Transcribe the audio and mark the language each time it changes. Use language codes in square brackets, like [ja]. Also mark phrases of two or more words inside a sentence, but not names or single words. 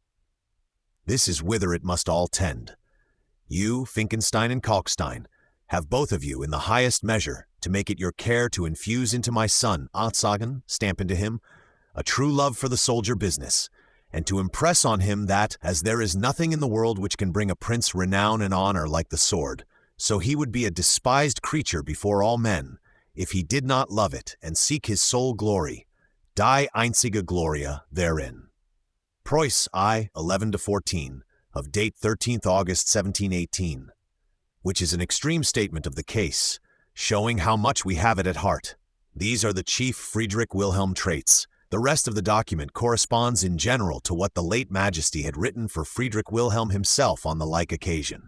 [en] This is whither it must all tend. You, Finkenstein and Kalkstein, have both of you in the highest measure to make it your care to infuse into my son, Ansagen, stamp into him, a true love for the soldier business, and to impress on him that, as there is nothing in the world which can bring a prince renown and honor like the sword, so he would be a despised creature before all men, if he did not love it and seek his sole glory, [de] die einzige Gloria therein. [en] Preuss I, 11-14, of date 13th August 1718, which is an extreme statement of the case, showing how much we have it at heart. These are the chief Friedrich Wilhelm traits. The rest of the document corresponds in general to what the late Majesty had written for Friedrich Wilhelm himself on the like occasion.